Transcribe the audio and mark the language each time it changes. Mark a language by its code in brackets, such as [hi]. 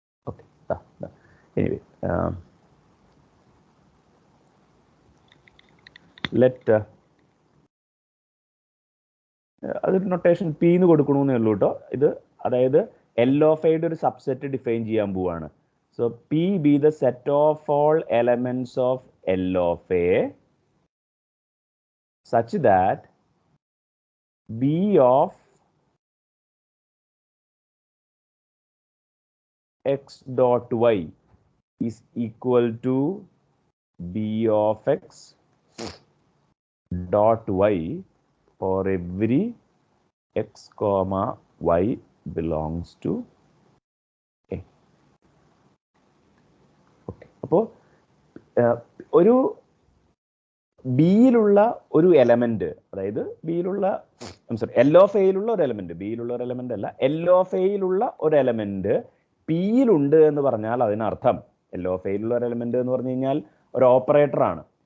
[ml] Okay, anyway let അതൊരു notation P എന്ന് കൊടുക്കണമെന്നേ ഉള്ളൂ കേട്ടോ. ഇത് അതായത് എൽ ഓഫ് എയുടെ ഒരു സബ്സെറ്റ് ഡിഫൈൻ ചെയ്യാൻ പോവാണ്. [en] So P B the set of all elements of L of A such that B of x dot y is equal to b of x dot y for every x comma y belongs to A. Okay. [ml] അപ്പോൾ ഒരു ബിയിലുള്ള ഒരു element, അതായത് ബിയിലുള്ള L of എയിലുള്ള ഒരു element, ബിയിലുള്ള ഒരു element അല്ല, L of എയിലുള്ള ഒരു element പിയിലുണ്ട് എന്ന് പറഞ്ഞാൽ അതിനർത്ഥം, എൽ ഓഫ് എയിലുള്ള ഒരു എലമെന്റ് എന്ന് പറഞ്ഞു കഴിഞ്ഞാൽ ഒരു ഓപ്പറേറ്റർ ആണ്.